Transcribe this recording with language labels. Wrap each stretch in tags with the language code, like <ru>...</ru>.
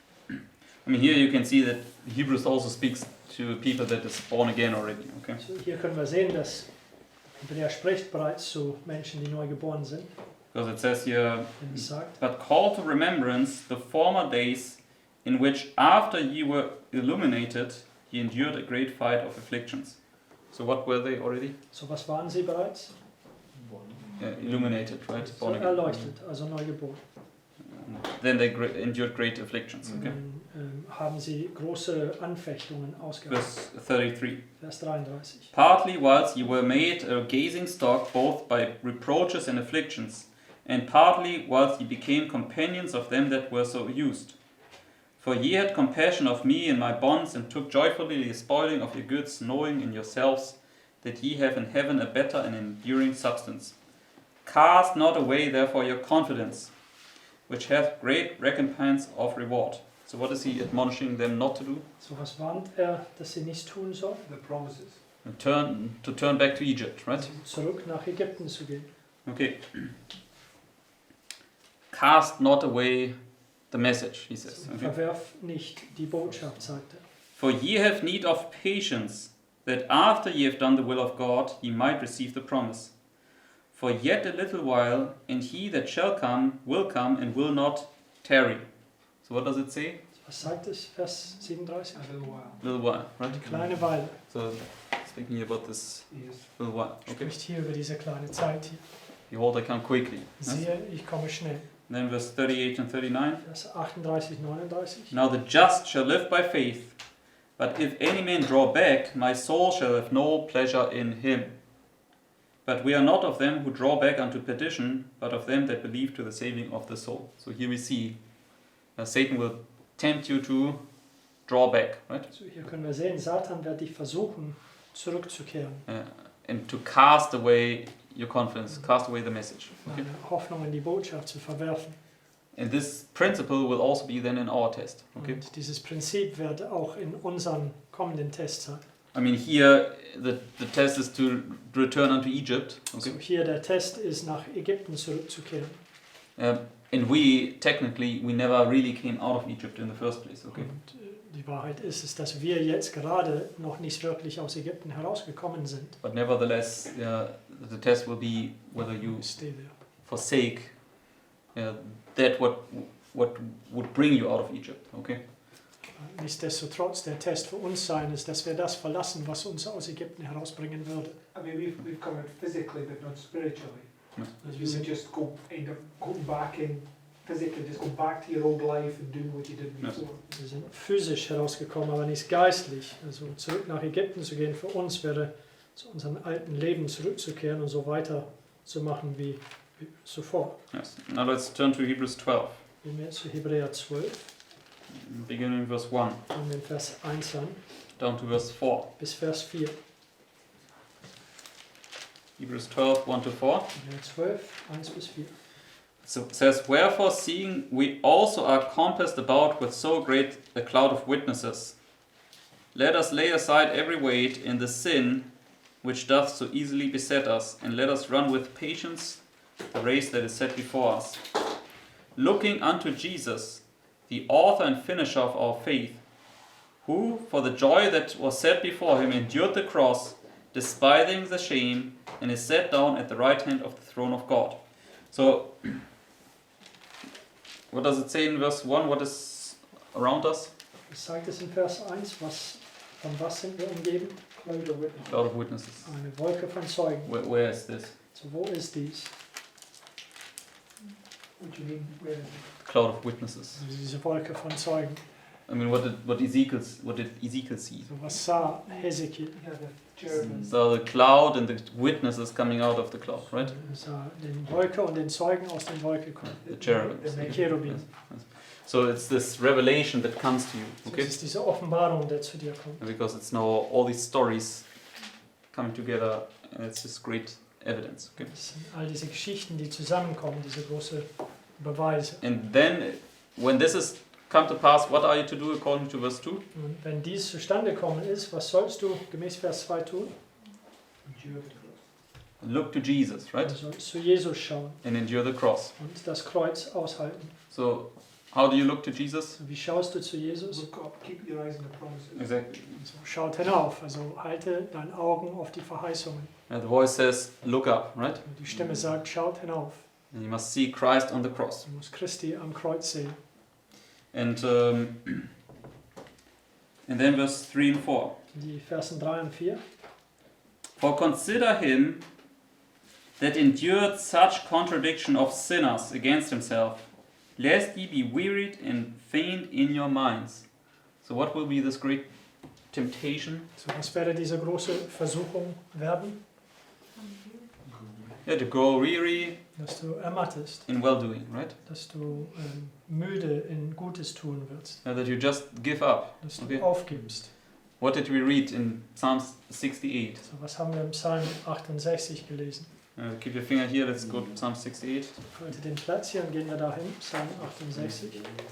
<en>I mean, here you can see that Hebrews also speaks to people that is born again already. Okay.</en> <de>So, hier können wir sehen, dass Hebräer spricht bereits zu Menschen, die neu geboren sind.</de> <en>Because it says here,</en> <de>Wenn es sagt,</de> <en>but call to remembrance the former days in which after ye were illuminated, ye endured a great fight of afflictions. So what were they already?</en> <de>so was waren sie bereits?</de> <en>Illuminated, right? So Born again.</en> <de>erleuchtet, also neu geboren.</de> <en>Then they endured great afflictions. Okay.</en> <de>Dann haben sie große Anfechtungen ausgehalten.</de> <en>Verse 33.</en> <de>Vers 33.</de> <en>Partly whilst ye were made a gazing stock both by reproaches and afflictions, and partly whilst ye became companions of them that were so used. For ye had compassion of me in my bonds, and took joyfully the spoiling of your goods, knowing in yourselves that ye have in heaven a better and enduring substance. Cast not away therefore your confidence, which hath great recompense of reward. So what is he admonishing them not to do? So was warnt dass sie nicht tun sollen? The promises. To turn back to Egypt, right?</en> <de>Also zurück nach Ägypten zu gehen.</de> <en>Okay. Cast not away the message, he says. Okay.</en> <de>Verwerf nicht die Botschaft, sagt er.</de> <en>For ye have need of patience, that after ye have done the will of God, ye might receive the promise. For yet a little while, and he that shall come will come and will not tarry. So what does it say?</en> <de>Was sagt es? Vers 37?</de> <en>A little while. Little while, right?</en> <de>Eine kleine Weile.</de> <en>So speaking about this Yes. little while. Okay.</en> <de>Spricht hier über diese kleine Zeit hier.</de> <en>Behold, I come quickly. Yes?</en> <de>Siehe, ich komme schnell.</de> <en>Then verse 38 and 39.</en> <de>Vers 38, 39.</de> <en>Now the just shall live by faith, but if any man draw back, my soul shall have no pleasure in him. But we are not of them who draw back unto perdition, but of them that believe to the saving of the soul. So here we see Satan will tempt you to draw back, right?</en> <de>So hier können wir sehen, Satan wird dich versuchen, zurückzukehren.</de> <en>And to cast away your confidence, cast away the message. Okay?</en> <de>Deine Hoffnung in die Botschaft zu verwerfen.</de> <en>And this principle will also be then in our test. Okay?</en> <de>Und dieses Prinzip wird auch in unseren kommenden Tests sein.</de> <en>I mean, here the test is to return unto Egypt. Okay?</en> <de>So hier der Test ist, nach Ägypten zurückzukehren.</de> <en>And we never really came out of Egypt in the first place. Okay?</en> <de>Und die Wahrheit ist, dass wir jetzt gerade noch nicht wirklich aus Ägypten herausgekommen sind.</de> <en>But nevertheless, the test will be whether you Stay there. forsake that what would bring you out of Egypt. Okay?</en> <de>Nichtsdestotrotz, der Test für uns sein ist, dass wir das verlassen, was uns aus Ägypten herausbringen würde.</de> <en>I mean, we've come out physically, but not spiritually.</en> <de>Also</de> <en>You would just end up going back in physically just go back to your old life and doing what you did Yes. before.</en> <de>Wir sind physisch herausgekommen, aber nicht geistlich. Also zurück nach Ägypten zu gehen, für uns wäre zu unserem alten Leben zurückzukehren und so weiter zu machen wie zuvor.</de> <en>Yes. Now let's turn to Hebrews 12,</en> <de>Gehen wir zu Hebräer 12,</de> <en>beginning in verse 1</en> <de>von den Vers 1 an</de> <en>down to verse 4.</en> <de>bis Vers 4.</de> <en>Hebrews 12, 1 to 4.</en> <de>Hebräer 12, 1 bis 4.</de> <en>So it says, "Wherefore, seeing we also are compassed about with so great a cloud of witnesses, let us lay aside every weight and the sin which doth so easily beset us, and let us run with patience the race that is set before us, looking unto Jesus, the author and finisher of our faith, who, for the joy that was set before him, endured the cross, despising the shame, and is set down at the right hand of the throne of God." So, what does it say in verse 1? What is around us?</en> <de>Was sagt es in Vers 1? Von was sind wir umgeben?</de> <en>Cloud of witness. Cloud of witnesses.</en> <de>Eine Wolke von Zeugen.</de> <en>Where is this?</en> <de>So, wo ist dies?</de> <en>What do you mean? Where is it? Cloud of witnesses.</en> <de>Also diese Wolke von Zeugen.</de> <en>I mean, what did Ezekiel see?</en> <de>So, was sah Hesekiel?</de> <en>Yeah, the cherubim. So the cloud and the witnesses coming out of the cloud, right?</en> <de>Er sah den Wolke und den Zeugen aus der Wolke kommen.</de> <en>The cherubim.</en> <de>Die Cherubim.</de> <en>So it's this revelation that comes to you,</en> <de>Das</de> <en>okay?</en> <de>ist diese Offenbarung, die zu dir kommt.</de> <en>Because it's now all these stories coming together, and it's this great evidence, okay?</en> <de>Das sind all diese Geschichten, die zusammenkommen, diese große Beweise.</de> <en>And then, when this is come to pass, what are you to do according to verse 2?</en> <de>Und wenn dies zustande gekommen ist, was sollst du gemäß Vers 2 tun?</de> <en>Endure the cross. Look to Jesus, right?</en> <de>Du sollst zu Jesus schauen</de> <en>And endure the cross.</en> <de>und das Kreuz aushalten.</de> <en>So, how do you look to Jesus?</en> <de>Wie schaust du zu Jesus?</de> <en>Look up, keep your eyes on the promises. Exactly.</en> <de>So, schaut hinauf, also halte deine Augen auf die Verheißungen.</de> <en>And the voice says, look up, right?</en> <de>Und die Stimme sagt, schaut hinauf.</de> <en>And you must see Christ on the cross.</en> <de>Du musst Christi am Kreuz sehen.</de> <en>And then verse 3 and 4.</en> <de>Die Versen 3 und 4.</de> <en>For consider him that endured such contradiction of sinners against himself, lest ye be wearied and faint in your minds. So what will be this great temptation?</en> <de>So, was werde diese große Versuchung werden?</de> <en>Yeah, to grow weary</en> <de>Dass du ermattest,</de> <en>in well-doing, right?</en> <de>dass du müde in Gutes tun wirst,</de> <en>That you just give up.</en> <de>dass</de> <en>Okay.</en> <de>du aufgibst.</de> <en>What did we read in Psalm 68?</en> <de>So, was haben wir im Psalm 68 gelesen?</de> <en>Keep your finger here, let's go to Psalm 68.</en> <de>Halte den Platz hier und gehen wir dahin, Psalm 68.</de>